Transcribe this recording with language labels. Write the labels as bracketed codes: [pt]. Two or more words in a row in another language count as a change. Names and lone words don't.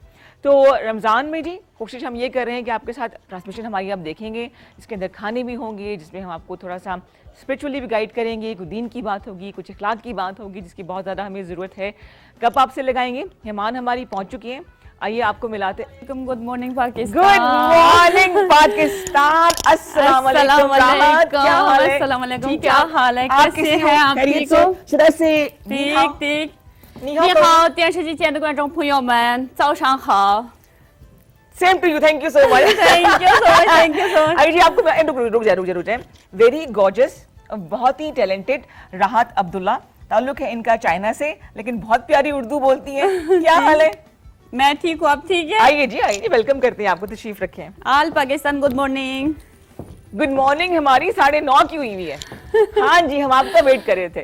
[ur] تو رمضان میں جی کوشش ہم یہ کر رہے ہیں کہ آپ کے ساتھ ٹرانسمیشن ہماری آپ دیکھیں گے، جس کے اندر کھانے بھی ہوں گے، جس میں ہم آپ کو تھوڑا سا اسپرچوئلی بھی گائیڈ کریں گے، کچھ دین کی بات ہوگی، کچھ اخلاق کی بات ہوگی جس کی بہت زیادہ ہمیں ضرورت ہے. گپ آپ سے لگائیں گے. مہمان ہماری پہنچ چکی ہیں، آئیے آپ کو ملاتے. [en] Good morning Pakistan. Good morning Pakistan. [ar] السلام عليكم. [ur] کیا حال ہے? [ar] السلام عليكم. [ur] ठीक کیا حال ہے؟ کیسے ہیں آپ؟ ٹھیک ہو؟ ٹھیک. [zh] 你好，电视机前的观众朋友们，早上好。 [en] Same to you, thank you so much. Thank you so much, thank you so much। [ur] ابھی جی آپ کو رک جائے. [en] very gorgeous, [ur] بہت ہی ٹیلنٹڈ راحت عبداللہ، تعلق ہے ان کا چائنا سے، لیکن بہت پیاری اردو بولتی ہیں. کیا حال ہے? میں ٹھیک ہوں، آپ ٹھیک ہے? آئیے جی، ویلکم کرتے ہیں آپ کو، تشریف رکھیں. [en] All Pakistan good morning. good morning [ur] ہماری 9:30 کی ہوئی ہے۔ ہاں جی، ہم آپ کا ویٹ کر رہے تھے.